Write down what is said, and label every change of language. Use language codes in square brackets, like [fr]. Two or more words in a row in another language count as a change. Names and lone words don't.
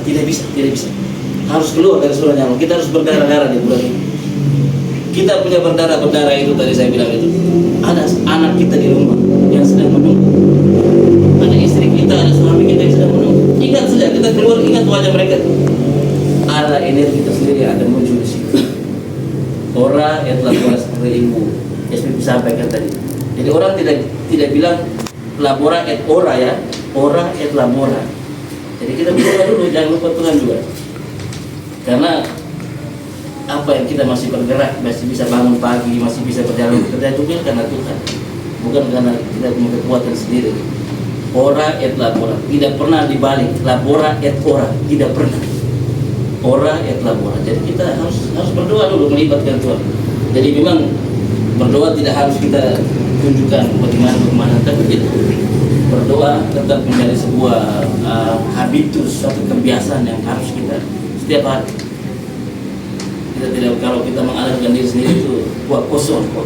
[id] Harus keluar dari zona nyaman. Kita harus berdarah-darah di bulan ini. Kita punya berdarah itu tadi saya bilang itu. Ada anak kita di rumah yang sedang menunggu. Ada istri kita, ada suami kita yang sedang menunggu. Ingat saja, kita keluar, ingat wajah mereka. Ada energi tersendiri yang ada muncul di situ. [la] Ora et labora [id] seperti ibu SPP sampaikan tadi. Jadi orang tidak bilang [la] labora et ora [id] ya, [la] ora et labora. [id] Jadi kita berdoa dulu, jangan lupa Tuhan juga. Karena apa yang kita masih bergerak, masih bisa bangun pagi, masih bisa berjalan bekerja itu karena Tuhan, bukan karena kita punya kekuatan sendiri. [la] Ora et labora, [id] tidak pernah dibalik. [la] Labora et ora, [id] tidak pernah. [la] Ora et labora. [id] Jadi kita harus berdoa dulu, melibatkan Tuhan. Jadi memang berdoa tidak harus kita tunjukkan bagaimana, tapi itu berdoa tetap menjadi sebuah habitus, suatu kebiasaan yang harus kita setiap hari. Kita tidak, kalau kita mengalahkan diri sendiri itu kuat kosong.